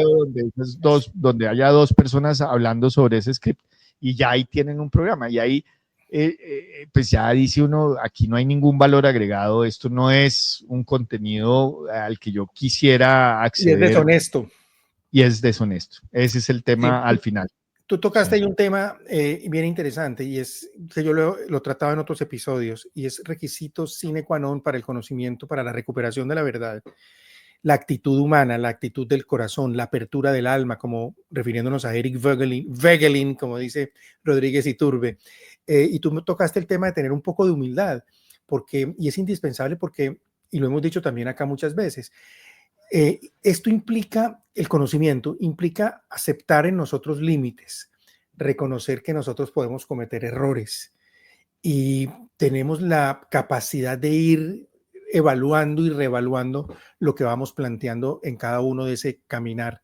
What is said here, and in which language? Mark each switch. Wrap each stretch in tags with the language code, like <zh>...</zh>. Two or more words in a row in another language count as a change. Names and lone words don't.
<es>video donde haya dos personas hablando sobre ese script y ya ahí tienen un programa y ahí pues ya dice uno, aquí no hay ningún valor agregado, esto no es un contenido al que yo quisiera Y es acceder deshonesto. y es deshonesto. Ese es el Sí, tema al final. tú tocaste Sí. ahí un tema bien interesante y es que yo lo trataba en otros episodios y es requisito</es> <la>sine qua non</la> <es>para el conocimiento, para la recuperación de la verdad. La actitud humana, la actitud del corazón, la apertura del alma, como refiriéndonos a Eric Voegelin, como dice Rodríguez Iturbe. Y tú me tocaste el tema de tener un poco de humildad, y es indispensable porque, y lo hemos dicho también acá muchas veces, esto implica, el conocimiento implica aceptar en nosotros límites, reconocer que nosotros podemos cometer errores y tenemos la capacidad de ir evaluando y reevaluando lo que vamos planteando en cada uno de ese caminar.</es>